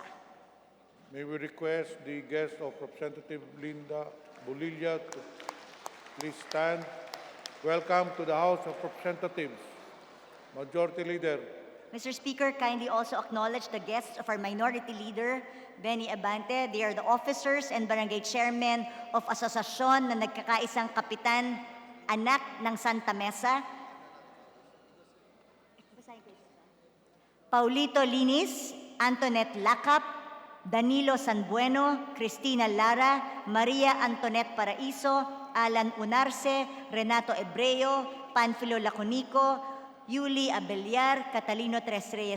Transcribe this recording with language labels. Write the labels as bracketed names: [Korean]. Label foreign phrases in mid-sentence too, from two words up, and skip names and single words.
[English] May we request the guest of Representative Linda Bulilla to please stand. Welcome to the House of Representatives. Majority Leader. Mr. Speaker, kindly also acknowledge the guests of our Minority Leader, Benny Abante. They are the officers and barangay chairmen of [Filipino] asosasyon na nagkakaisang kapitan, anak ng Santa Mesa. Paulito Linis, Antoinette Lacap, Danilo Sanbueno, Cristina Lara, Maria Antoinette Paraiso, Alan Unarce, Renato Ebreo, Panfilo Laconico, Yuli Abellar, Catalino Tres Reyes